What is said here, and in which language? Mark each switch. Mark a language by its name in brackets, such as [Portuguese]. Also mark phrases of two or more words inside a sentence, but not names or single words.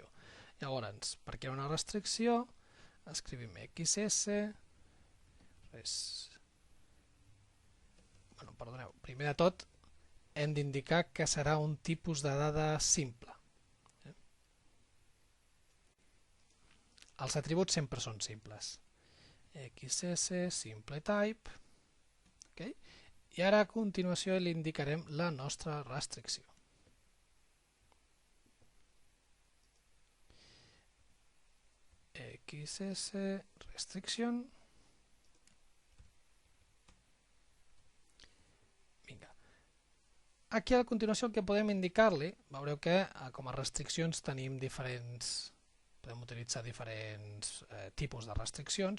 [Catalan] Llavors, per crear una restricció, escrivim XS, perdoneu, primer de tot hem d'indicar que serà un tipus de dada simple. Els atributs sempre són simples. [English] XS, simple type, [Catalan] i ara a continuació li indicarem la nostra restricció. [English] XS restriction. [Catalan] Aquí a continuació el que podem indicar-li, veureu que com a restriccions tenim podem utilitzar diferents tipus de restriccions.